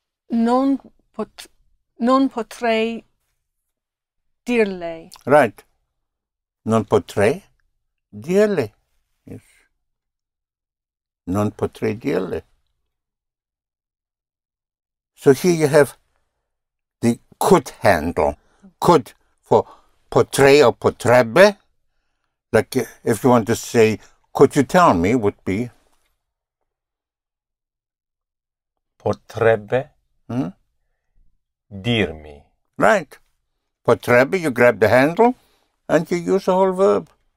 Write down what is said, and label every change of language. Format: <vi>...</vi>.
<it>non potrei dirle. right. Non potrei dirle. Yes. Non potrei dirle.</it> <en>So here you have the could handle. Could for potrei or potrebbe. Like if you want to say, could you tell me, would be</en> <it>potrebbe dirmi.</it> <en>Right. Potrebbe, you grab the handle and you use the whole verb.</en>